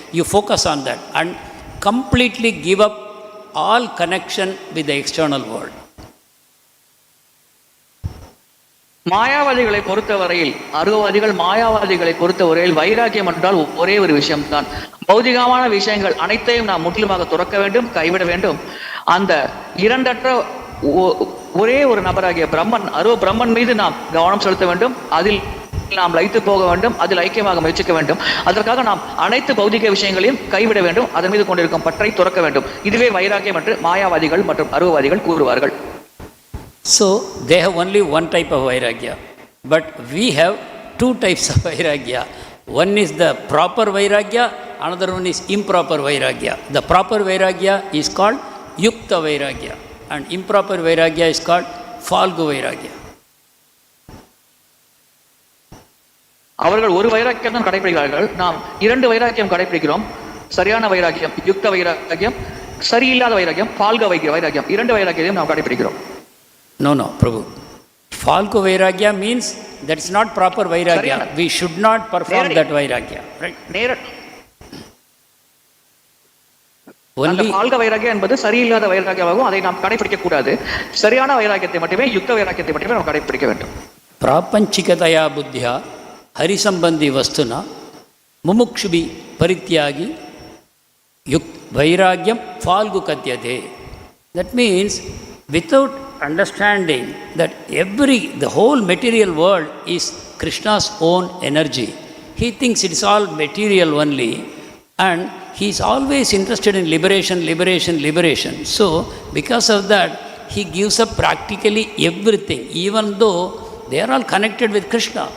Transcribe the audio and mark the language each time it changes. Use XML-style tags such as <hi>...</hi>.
<en>You focus on that and completely give up all connection with the external world.</en> <ta>மாயாவாதிகளை பொறுத்தவரையில், அருவவாதிகள் மாயாவாதிகளை பொறுத்தவரையில் வைராக்கியம் என்றால் ஒரே ஒரு விஷயம்தான். பௌதிகமான விஷயங்கள் அனைத்தையும் நாம் முற்றிலுமாக துறக்க வேண்டும், கைவிட வேண்டும். அந்த இரண்டற்ற ஒரே ஒரு நபராகிய பிரம்மன், அருவ பிரம்மன் மீது நாம் கவனம் செலுத்த வேண்டும். அதில் நாம் லயித்து போக வேண்டும், அதில் ஐக்கியமாக முயற்சிக்க வேண்டும். அதற்காக நாம் அனைத்து பௌதிக விஷயங்களையும் கைவிட வேண்டும், அதன் மீது கொண்டிருக்கும் பற்றை துறக்க வேண்டும். இதுவே வைராக்கியம் என்று மாயாவாதிகள் மற்றும் அருவவாதிகள் கூறுவார்கள்.</ta> <en>So they have only one type of vairagya, but we have two types of vairagya. One is the proper vairagya, another one is improper vairagya. The proper vairagya is called Yukta-vairagya and improper vairagya is called valaya-ādikam.</en> <ta>அவர்கள் ஒரு வைராக்கியம் தான் கடைபிடிக்கிறார்கள். நாம் இரண்டு வைராக்கியம் கடைபிடிக்கிறோம். சரியான வைராக்கியம் யுக்த வைராக்கியம், சரியில்லாத வைராக்கியம் valaya-ādikam. இரண்டு வைராக்கியத்தையும் நாம் கடைபிடிக்கிறோம்.</ta> <en>No, Prabhu. Valaya-ādikam means that's not proper vairagya. We should not perform that vairagya. Right?</en> <ta>Only valaya-ādikam என்பது சரியில்லாத வைராக்கியமாகும். அதை நாம் கடைபிடிக்க கூடாது. சரியான வைராக்கியத்தை மட்டுமே, யுக்த வைராக்கியத்தை மட்டுமே நாம் கடைபிடிக்க வேண்டும்.</ta> <sa>பிராபஞ்சிகதயா புத்தியா ஹரிசம்பந்தி வஸ்துனா முமுக்ஷுபி பரித்யாகி vairagyam falgu katyate.</sa> <en>That means without understanding that the whole material world is Krishna's own energy, he thinks it's all material only, and he is always interested in liberation, liberation, liberation. So, because of that, he gives up practically everything, even though they are all connected with Krishna.</en>